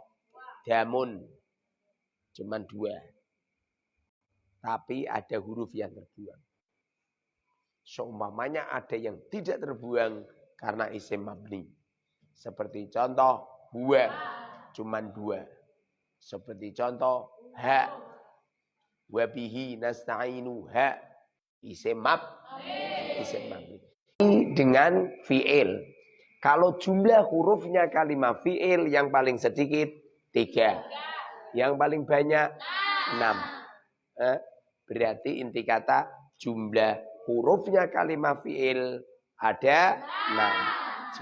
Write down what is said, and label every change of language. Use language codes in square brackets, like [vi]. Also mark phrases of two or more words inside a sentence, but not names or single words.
[id] Damun. Cuman 2. Tapi ada huruf yang terbuang. Seumpamanya ada yang tidak terbuang karena isim mabni. Seperti contoh huwa. Cuman 2. Seperti contoh ha. [ar] وبه نستعين [id] ha. Isim mabni. Dengan fi'il. Kalau jumlah hurufnya kalimat fi'il yang paling sedikit 3. Yang paling banyak 6. Berarti inti kata jumlah hurufnya kalimat fi'il ada 6.